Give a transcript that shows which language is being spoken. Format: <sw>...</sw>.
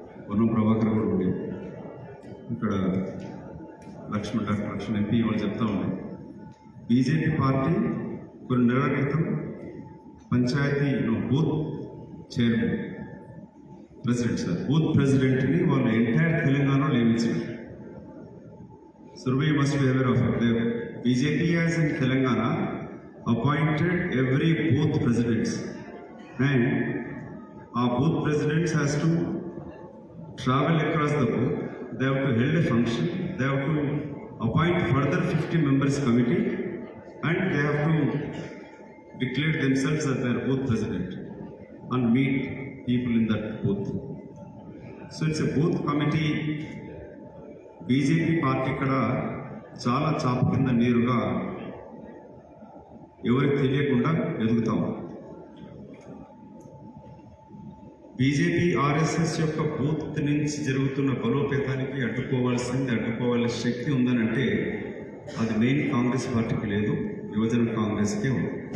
<te>పొన్నం ప్రభాకర్ కూడా ఉండే ఇక్కడ డాక్టర్ లక్ష్మణ్ ఎంపీ వాళ్ళు చెప్తా ఉన్నారు, బీజేపీ పార్టీ కొన్ని నెలల క్రితం panchayat booth chairman president sir booth ప్రెసిడెంట్ని వాళ్ళు ఎంటైర్ తెలంగాణలో నియమించారు.</te> <en>Survey must be aware of it. The BJP has in Telangana appointed every booth presidents, and our booth presidents has to travel across the booth. They have to hold a function. They have to appoint further 50 members committee, and they have to declare themselves as their booth president and meet people in that booth. So it's a booth committee.</en> <te>BJP party ఇక్కడ చాలా చాప కింద నీరుగా ఎవరికి తెలియకుండా ఎదుగుతాం. BJP RSS యొక్క booth నుంచి జరుగుతున్న బలోపేతానికి అడ్డుకోవాల్సిన శక్తి ఉందనంటే అది మెయిన్ కాంగ్రెస్ పార్టీకి లేదు, యువజన కాంగ్రెస్కే ఉంది.</te>